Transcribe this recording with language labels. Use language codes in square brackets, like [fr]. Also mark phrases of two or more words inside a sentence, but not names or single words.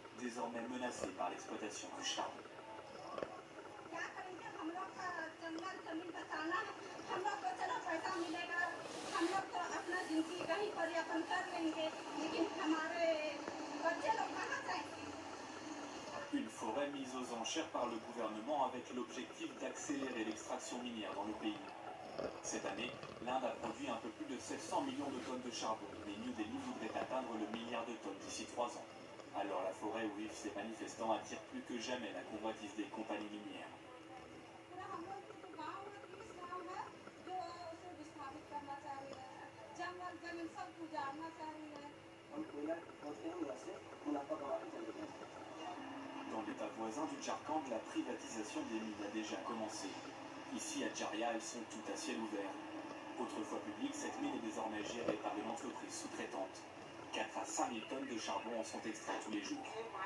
[fr] désormais menacée par l'exploitation du charbon. [hi] क्या करेंगे हम लोग का जंगल जमीन बचाना है हम लोग को चलो पैसा मिलेगा हम लोग तो अपना जिंदगी कहीं पर यापन कर लेंगे लेकिन हमारे बच्चे लोग कहाँ जाएंगे [fr] Une forêt mise aux enchères par le gouvernement avec l'objectif d'accélérer l'extraction minière dans le pays. Cette année, l'Inde a produit un peu plus de 700 millions de tonnes de charbon, mais New Delhi voudrait atteindre le milliard de tonnes d'ici 3 ans. Alors la forêt où vivent ces manifestants attire plus que jamais la convoitise des compagnies minières. [hi] पूरा हम लोग की जो गाँव है 30 गाँव है जो उसे विस्थापित करना चाह रही है जंगल जमीन सब उजाड़ना चाह रही है [fr] Dans l'état voisin du Jharkhand, la privatisation des mines a déjà commencé. Ici, à Jharia, elles sont toutes à ciel ouvert. Autrefois publique, cette mine est désormais gérée par une entreprise sous-traitante. 4 à 5 000 tonnes de charbon en sont extraites tous les jours.